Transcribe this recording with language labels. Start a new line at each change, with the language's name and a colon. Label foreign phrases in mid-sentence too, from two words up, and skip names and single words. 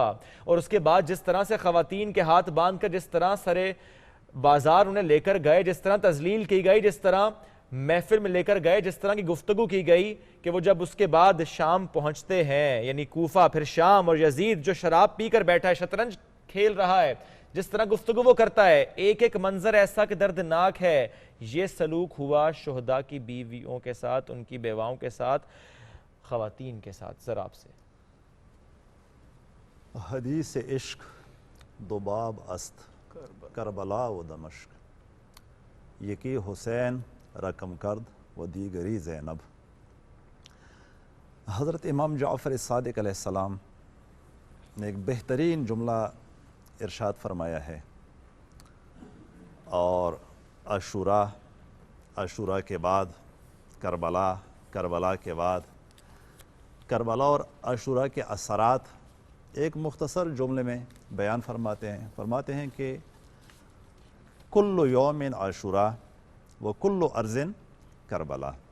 Urdu: اور اس کے بعد جس طرح سے خواتین کے ہاتھ باندھ کر جس طرح سرے بازار انہیں لے کر گئے، جس طرح تذلیل کی گئی، جس طرح محفل میں لے کر گئے، جس طرح کی گفتگو کی گئی کہ وہ جب اس کے بعد شام پہنچتے ہیں، یعنی کوفہ پھر شام، اور یزید جو شراب پی کر بیٹھا ہے، شطرنج کھیل رہا ہے، جس طرح گفتگو وہ کرتا ہے، ایک ایک منظر ایسا کہ دردناک ہے۔ یہ سلوک ہوا شہداء کی بیویوں کے ساتھ، ان کی بیواؤں کے ساتھ، خواتین کے ساتھ۔ ذرا آپ سے
Persian: حدیث عشق دو باب است، کربلا و دمشق، یکی حسین رقم کرد و دیگری زینب۔
Urdu: حضرت امام جعفر صادق علیہ السلام نے ایک بہترین جملہ ارشاد فرمایا ہے، اور عاشورہ کے بعد کربلا، کربلا کے بعد کربلا، اور عاشورہ کے اثرات ایک مختصر جملے میں بیان فرماتے ہیں کہ
Arabic: کل یوم عاشورہ و کل ارض کربلا۔